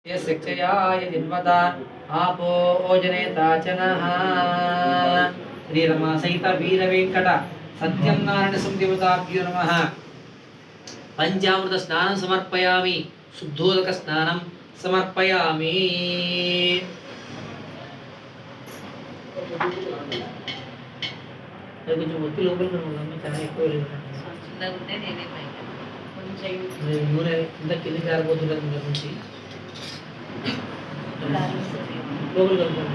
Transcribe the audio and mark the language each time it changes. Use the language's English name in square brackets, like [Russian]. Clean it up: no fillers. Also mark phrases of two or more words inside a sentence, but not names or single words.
[Sanskrit] शिक्षयाय जिन्वता आपो ओजनेताचनः श्रीरमा सहित वीर वेंकट सत्यनारायण संदेवताभ्यो नमः। पंचामृत स्नानं समर्पयामि, शुद्धोदक स्नानं समर्पयामि। [Telugu] కొంచెం ఒత్తి లోపల చాలా ఎక్కువ నూనె ఇంత కిందికి ఆరిపోతున్నది ముందు నుంచి లోపల కలుపుకోండి.